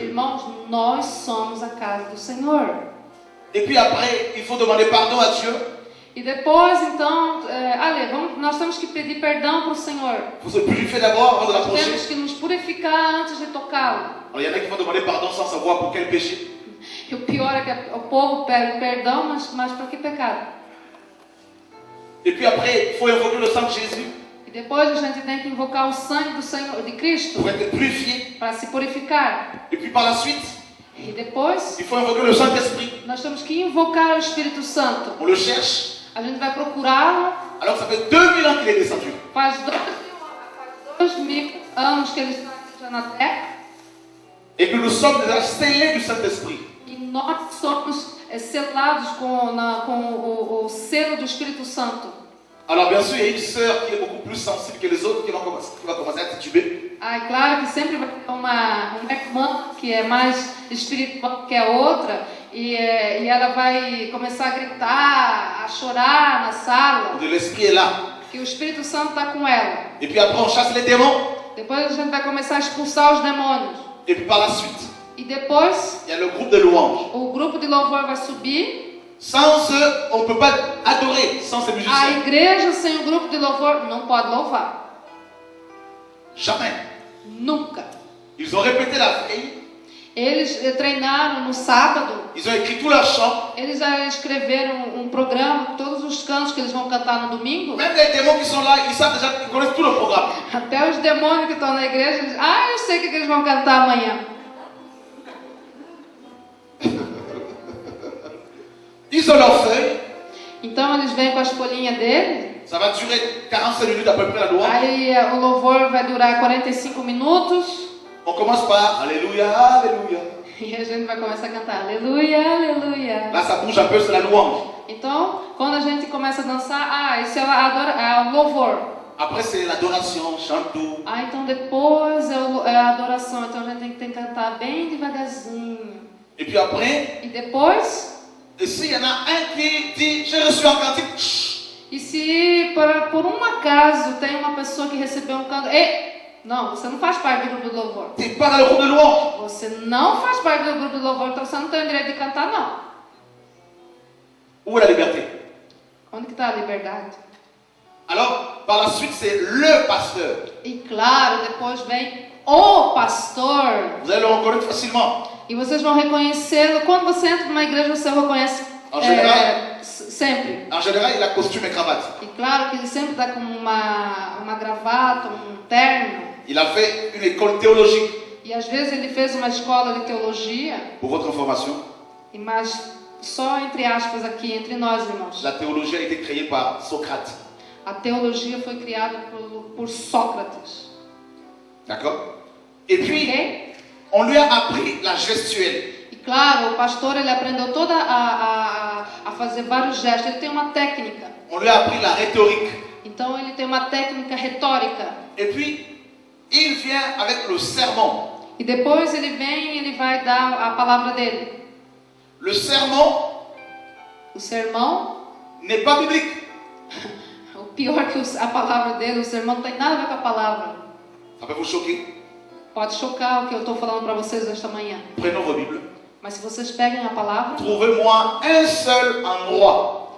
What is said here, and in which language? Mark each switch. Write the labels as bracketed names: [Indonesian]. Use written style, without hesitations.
[Portuguese] Irmãos, nós somos a casa do Senhor. [French] Et puis après, il faut demander pardon à Dieu [Portuguese] E depois, então, nós temos que pedir perdão para o Senhor. [French] pour se purifier d'abord avant de [Portuguese] Nós [French] l'approcher. [Portuguese] temos que nos purificar antes de tocá-lo. [French] Alors il y en a qui vont demander pardon sans savoir pour quel péché. [Portuguese] E o pior é que o povo pede perdão, mas para que pecado? [French] Et puis après, il faut invoquer le sang de Jésus [Portuguese] E depois a gente tem que invocar o sangue do Senhor, de Cristo, [French] pour être purifié. [Portuguese] para se purificar. [French] Et puis par la suite, [Portuguese] E depois [French] il faut invoquer le Saint-Esprit. [Portuguese] nós temos que invocar o Espírito Santo. [French] On le cherche. [Portuguese] A gente vai procurá-lo. [French] Alors que ça fait 2000 ans qu'il est descendu. [Portuguese] Faz 2000 anos que ele está na terra. [French] Et que nous sommes déjà scellés du Saint-Esprit. [Portuguese] E nós somos selados com o selo do Espírito Santo. [French] Alors bien sûr, il y a une sœur qui est beaucoup plus sensible que les autres qui va commencer à tituber. [Portuguese] Ah, é claro que sempre vai ter uma irmã que é mais espiritual que a outra e ela vai começar a gritar, a chorar na sala, [French] De l'Esprit est là. [Portuguese] que o Espírito Santo está com ela. [French] Et puis après, on chasse les démons. [Portuguese] Depois a gente vai começar a expulsar os demônios. [French] Et puis par la suite, [Portuguese] E depois [French] il y a le groupe de louanges. [Portuguese] o grupo de louvor vai subir. [French] Sans eux, on ne peut pas adorer sans ces [Portuguese] A [French] musiciens. [Portuguese] igreja sem o grupo de louvor não pode louvar. [French] Jamais. [Portuguese] Nunca. [French] Ils ont répété la veille. [Portuguese] Eles treinaram no sábado. [French] Ils ont écrit tous leurs chants. [Portuguese] Eles já escreveram um programa, todos os cantos que eles vão cantar no domingo. [French] Même les démons qui sont là, ils savent déjà, ils connaissent tout le programme. [Portuguese] Até os demônios que estão na igreja, eles, eu sei o que eles vão cantar amanhã. [French] Ils ont leurs feuilles. [Portuguese] Então eles vêm com as folhinhas dele. [French] Ça va durer 45 minutes à peu près la louange. [Portuguese] Aí o louvor vai durar 45 minutos. [French] On commence par Alléluia, Alléluia. [Portuguese] E a gente vai começar a cantar Aleluia, Aleluia. [French] Là, ça bouge un peu, c'est la louange. [Portuguese] Então, quando a gente começa a dançar, esse é o louvor. [French] Après, c'est l'adoration, chante doux. [Portuguese] Então depois é a adoração. Então a gente tem que cantar bem devagarzinho. [French] Et puis après, [Portuguese] E depois, [French] et s'il y en a un qui dit j'ai reçu un cantique, chut, [Portuguese] e se por um acaso tem uma pessoa que recebeu um canto, Não, você não faz parte do grupo de louvor. [French] Tu n'es pas dans le groupe de louange. [Portuguese] Você não faz parte do grupo de louvor, então você não tem o direito de cantar, não. [French] Où est la liberté? [Portuguese] Onde que está a liberdade? [French] Alors, par la suite, c'est le pasteur. [Portuguese] E claro, depois vem o pastor. [French] Vous allez le reconnaître facilement. [Portuguese] E vocês vão reconhecê-lo. Quando você entra numa igreja, você o reconhece sempre. [French] En général, il a costume et cravate. [Portuguese] E claro que ele sempre está com uma gravata, um terno. [French] Il a fait une école théologique. [Portuguese] E às vezes ele fez uma escola de teologia. [French] Pour votre information, [Portuguese] Mas só entre aspas aqui, entre nós, irmãos. [French] la théologie a été créée par Socrate. [Portuguese] A teologia foi criada por Sócrates. [French] D'accord? Et puis, [Portuguese] Ok? [French] on lui a appris la gestuelle. [Portuguese] E claro, o pastor ele aprendeu toda a fazer vários gestos. Ele tem uma técnica. [French] On lui a appris la rhétorique. [Portuguese] Então ele tem uma técnica retórica. [French] Et puis, il vient avec le sermon. [Portuguese] E depois ele vem e ele vai dar a palavra dele. [French] Le sermon [Portuguese] O sermão, [French] n'est pas biblique. [Portuguese] o pior que a palavra dele, o sermão não tem nada a ver com a palavra. [French] Ça peut vous choquer. [Portuguese] Pode chocar o que eu estou falando para vocês esta manhã. [French] Prenons vos Bibles. [Portuguese] Mas se vocês peguem a palavra [French] Trouvez-moi un seul endroit